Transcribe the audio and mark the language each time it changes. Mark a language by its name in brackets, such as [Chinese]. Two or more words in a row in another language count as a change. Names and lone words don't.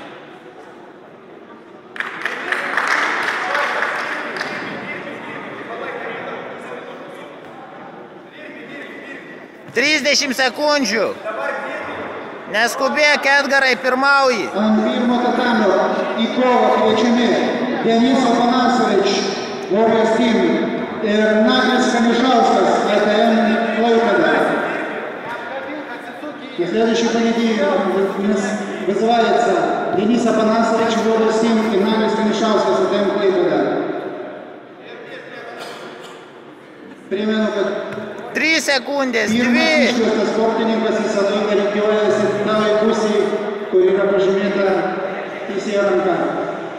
[Lithuanian] Trisdešimt sekundžių. Neskubėk, Edgarai, pirmauji. Ant pirmo tatamio į kovą kviečiami Denis Apanasovič, Warriors Team ir Naglis Kanišauskas, ATM Klaipėda. [Russian] И следующий поединок у нас вызывается Денис Апанасович, Warriors Team и Naglis Kanišauskas, ATM Klaipėda. [Lithuanian] Primenu, kad 3 sekundės, 2. pirmas iškviestas sportininkas visą laiką rikiuojasi toj pusėj, kur yra pažymėta teisėjo ranka.